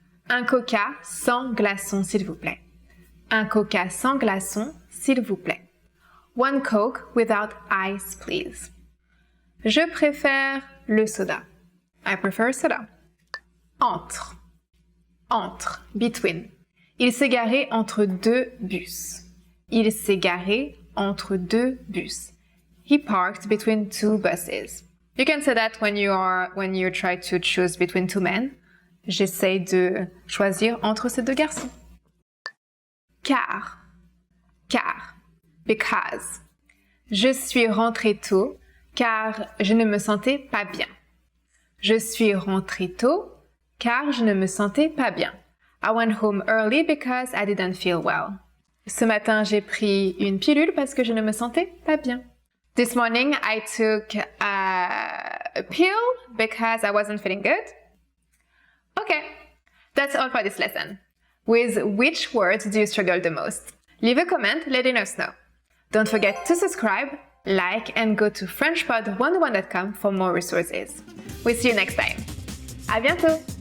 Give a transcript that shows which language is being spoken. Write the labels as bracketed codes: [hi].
[fr] Un coca sans glaçons, s'il vous plaît. Un coca sans glaçons, s'il vous plaît. [en] One Coke without ice, please. [fr] Je préfère le soda. [en] I prefer soda. [fr] Entre. [en] Between. [fr] Il s'est garé entre deux bus. Il s'est garé entre deux bus. [en] He parked between two buses. You can say that when you try to choose between two men. [fr] J'essaie de choisir entre ces deux garçons. Car. [en] Because. [fr] Je suis rentrée tôt car je ne me sentais pas bien. Je suis rentrée tôt car je ne me sentais pas bien. [en] I went home early because I didn't feel well. [fr] Ce matin, j'ai pris une pilule parce que je ne me sentais pas bien. [en] This morning, I took a pill because I wasn't feeling good. Okay, that's all for this lesson. With which words do you struggle the most? Leave a comment letting us know. Don't forget to subscribe, like, and go to FrenchPod101.com for more resources. We'll see you next time. [fr] À bientôt!